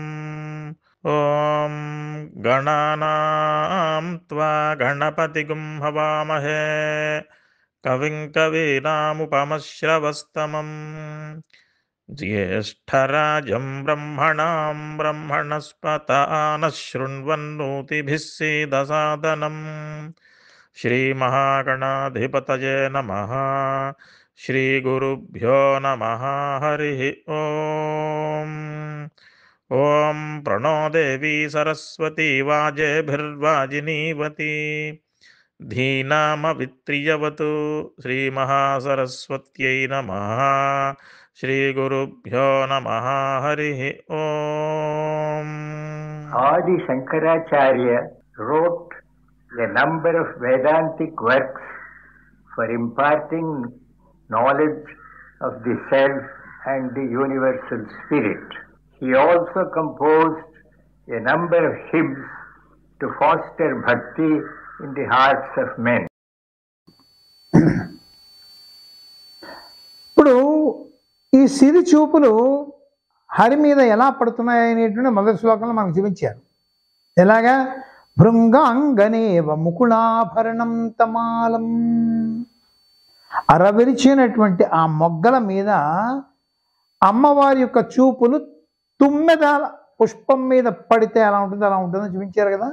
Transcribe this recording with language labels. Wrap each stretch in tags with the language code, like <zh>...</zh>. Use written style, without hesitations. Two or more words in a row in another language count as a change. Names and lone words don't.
<sa>ఓం గణానాం త్వా గణపతిగుం హవామహే కవిం కవీనాముపమశ్రవస్తమం జ్యేష్ఠరాజం బ్రహ్మణాం బ్రహ్మణస్పత ఆనః శృణ్వన్నోతిభిः सीदसादनम् श्रीमहागणाधिपतये नमः. श्रीगुरुभ्यो नमः. हरिः ओम्. ॐ प्रणो देवी सरस्वती वाजेभिर्वाजिनीवती धीनामवित्रियवतु. श्रीमहासरस्वत्यै नमः. श्रीगुरुभ्यो नमः. हरिः ओम्.</sa> <en>Adi Shankaracharya wrote a number of Vedantic works for imparting knowledge of the self and the universal spirit. He also composed a number of hymns to foster bhakti in the hearts of men.</en> <te>ఇప్పుడు ఈ సిరి చూపులు హరి మీద ఎలా పడుతున్నాయనేటువంటి మొదటి శ్లోకంలో మనకు చూపించారు. ఎలాగా?</te> <sa>భృంగాంగనేవ ముకుళాభరణం తమాలం,</sa> <te>అరవిరిచినటువంటి ఆ మొగ్గల మీద అమ్మవారి యొక్క చూపులు తుమ్మెద పుష్పం మీద పడితే ఎలా ఉంటుందో అలా ఉంటుందని చూపించారు కదా.</te>